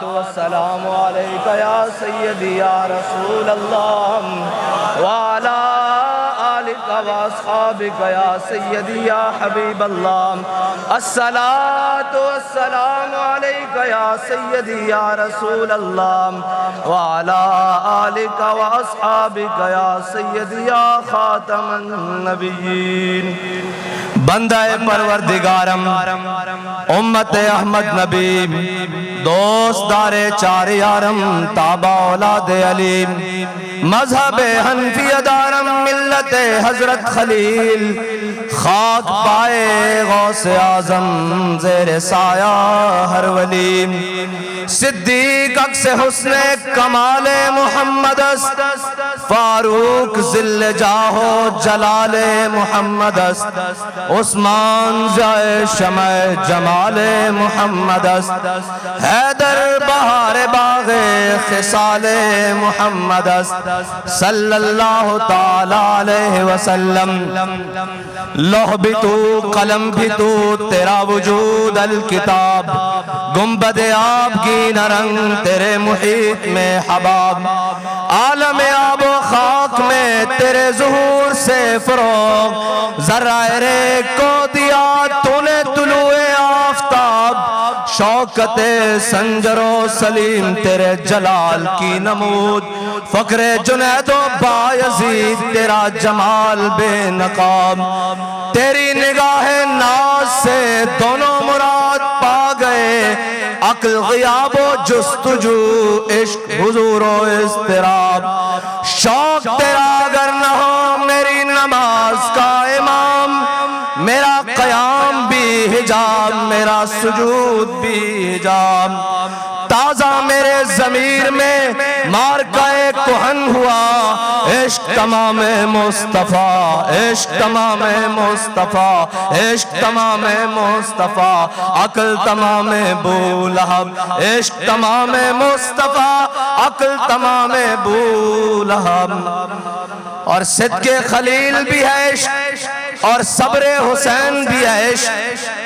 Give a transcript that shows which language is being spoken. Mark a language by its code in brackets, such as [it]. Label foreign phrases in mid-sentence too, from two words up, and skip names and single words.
[ar] والسلام عليك يا سيدي يا رسول الله وعلى آلك وأصحابك يا سيدي يا حبيب الله الصلاة والسلام عليك يا سيدي يا رسول الله وعلى آلك وأصحابك يا سيدي يا خاتم النبيين [fa] بندہ پروردگارم امت احمد نبی دوست دار چار یارم تابع اولاد علیم مذہب حنفی دارم ملت حضرت خلیل خاک پائے غوث اعظم زیر سایہ ہر ولی صدیق عکس حسن کمال محمد است فاروق ذل جاہو جلال محمد است عثمان جائے شمع جمال محمد است حیدر بہار باغ خصال محمد است [ar] صلی اللہ تعالی علیہ وسلم [ur] لوح بھی تو قلم بھی تو تیرا وجود الکتاب گنبد آب کی نرنگ تیرے محیط میں حباب عالم آب و خاک میں تیرے ظہور سے فروغ ذرائع ریگ کو دیا تو نے طلوع آفتاب شوکت سنجر و سلیم تیرے جلال کی نمود فقر جنید و بایزید تیرا جمال بے نقاب تیری نگاہ ناز سے دونوں مراد پا گئے عقل غیاب و جستجو عشق حضور و اضطراب شوق تیرا اگر نہ ہو میری نماز کا امام میرا قیام بھی حجاب میرا سجود بھی حجاب تازہ میرے ضمیر میں مارکہ کہن ہوا عشق تمام مصطفیٰ عشق تمام مصطفیٰ عشق تمام مصطفیٰ عقل تمام ابو لہب عشق تمام مصطفیٰ عقل تمام ابو لہب اور صدق خلیل بھی ہے عشق اور صبر حسین بھی ہے عشق